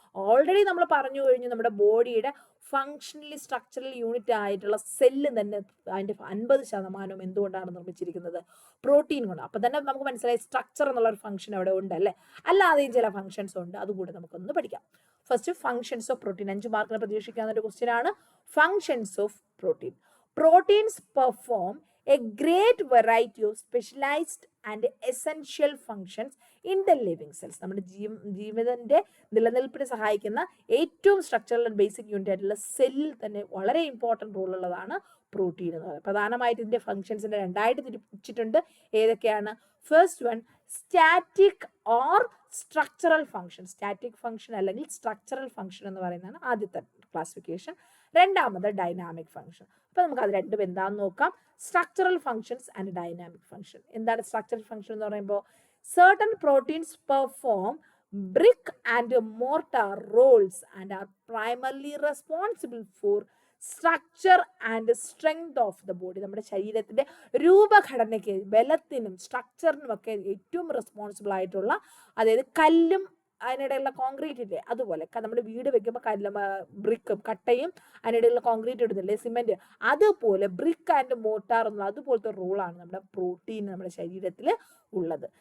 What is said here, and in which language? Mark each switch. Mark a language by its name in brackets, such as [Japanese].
[Malayalam] Already നമ്മൾ പറഞ്ഞു കഴിഞ്ഞു, നമ്മുടെ ബോഡിയുടെ ഫങ്ഷണലി സ്ട്രക്ചറൽ യൂണിറ്റ് ആയിട്ടുള്ള സെല്ല് തന്നെ അതിൻ്റെ 50% എന്തുകൊണ്ടാണ് നിർമ്മിച്ചിരിക്കുന്നത്? പ്രോട്ടീൻ കൊണ്ട്. അപ്പം തന്നെ നമുക്ക് മനസ്സിലായി സ്ട്രക്ചർ എന്നുള്ള ഒരു ഫംഗ്ഷൻ അവിടെ ഉണ്ട് അല്ലേ? അല്ലാതെയും ചില ഫങ്ഷൻസ് ഉണ്ട്, അതുകൂടെ നമുക്കൊന്ന് പഠിക്കാം. [English] First functions of protein. [Malayalam] 5 മാർക്കിന് പ്രതീക്ഷിക്കാവുന്ന ഒരു ക്വസ്റ്റ്യൻ ആണ് functions of protein. [English] Proteins perform a great variety of specialized and essential functions in the living cells. [Malayalam] നമ്മുടെ ജീവിതത്തിന്റെ നിലനിൽപ്പിന് സഹായിക്കുന്ന ഏറ്റവും സ്ട്രക്ചറൽ ആൻഡ് ബേസിക് യൂണിറ്റ് ആയിട്ടുള്ള സെല്ലിൽ തന്നെ വളരെ ഇമ്പോർട്ടൻറ്റ് റോൾ ഉള്ളതാണ് പ്രോട്ടീൻ എന്ന് പറയുന്നത്. പ്രധാനമായിട്ട് ഇതിന്റെ ഫംഗ്ഷൻസിന്റെ 2 തിരിച്ചിട്ടുണ്ട്. ഏതൊക്കെയാണ്? [English] First one, static or structural function. [Malayalam] Static function അല്ലെങ്കിൽ സ്ട്രക്ചറൽ ഫംഗ്ഷൻ എന്ന് പറയുന്നതാണ് ആദ്യത്തെ ക്ലാസിഫിക്കേഷൻ. രണ്ടാമത് ഡൈനാമിക് ഫംഗ്ഷൻ. അപ്പൊ നമുക്ക് അത് രണ്ടും എന്താണെന്ന് നോക്കാം. [English] Structural functions and dynamic function. [Malayalam] എന്താണ് സ്ട്രക്ചറൽ ഫംഗ്ഷൻ എന്ന് പറയുമ്പോൾ? [English] certain proteins perform brick and mortar roles and are primarily responsible for structure and strength of the body. [Malayalam] നമ്മുടെ ശരീരത്തിന്റെ രൂപഘടനയ്ക്ക്, ബലത്തിനും സ്ട്രക്ചറിനും ഒക്കെ ഏറ്റവും റെസ്പോൺസിബിൾ ആയിട്ടുള്ള, അതായത് കല്ലും അതിനിടയിലുള്ള കോൺക്രീറ്റ് ഇല്ലേ, അതുപോലെ നമ്മുടെ വീട് വെക്കുമ്പോൾ കല്ലും ബ്രിക്കും കട്ടയും അതിനിടയിലുള്ള കോൺക്രീറ്റ് ഇടുന്നില്ലേ, സിമെന്റ്, അതുപോലെ ബ്രിക്ക് ആൻഡ് മോട്ടാർ എന്നുള്ള അതുപോലത്തെ റോളാണ് നമ്മുടെ പ്രോട്ടീൻ നമ്മുടെ ശരീരത്തിൽ ഉള്ളത്.